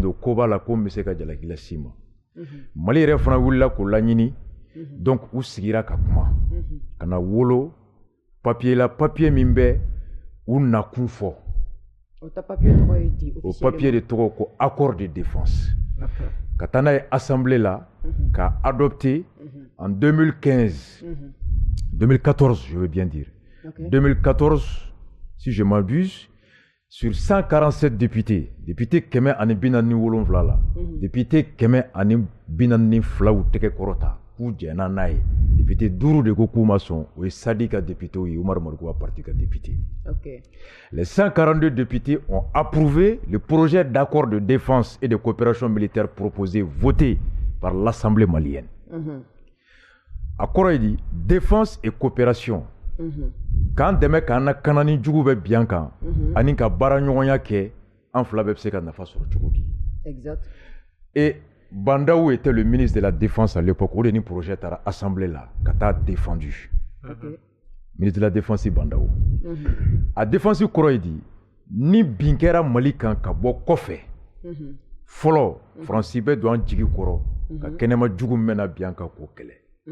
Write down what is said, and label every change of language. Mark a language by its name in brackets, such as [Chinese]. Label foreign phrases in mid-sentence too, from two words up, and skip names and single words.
[Bambara] don ko b'a la ko min bɛ se ka jalaki las'i ma Mali yɛrɛ fana wulila k'o laɲini donc u sigira ka kuma ka na wolo papier la papier min bɛ u nakun fɔ o papier de tɔgɔ ko [French] accord de défense [Bambara] ka taa n'a ye assemblée la ka adopté [French] en 2015 2014 je veux bien dire 2014 si je m'abuse sur 147 députés [Bambara] kɛmɛ ani bi naani ni wolonwula la député kɛmɛ ani bi naani ni fila u tɛgɛ kɔrɔta k'u jɛnna n'a ye député 5 de ko k'u ma sɔn o ye Sadi ka député ye Umaru Mariko ka parti ka député. [French] Les 142 députés ont approuvé le projet d'accord de défense et de coopération militaire proposé voté par l'Assemblée malienne. [Bambara] A kɔrɔ ye di [French] défense et coopération [Bambara] k'an dɛmɛ k'an na kanani jugu bɛ bien kan ani ka baara ɲɔgɔnya kɛ an fila bɛɛ bɛ se ka nafa sɔrɔ cogo di. [French] Exact. Et Bandaou était le ministre de la Défense à l'époque. [Bambara] O de ni projet taara assemblée la ka taa défendu. [French] Ministre de la Défense Bandaou. [Bambara] A défense kɔrɔ ye di ni bin kɛra Mali kan ka bɔ kɔfɛ fɔlɔ Faransi bɛ don an jigi kɔrɔ ka kɛnɛma jugu min bɛna bien kan k'o kɛlɛ.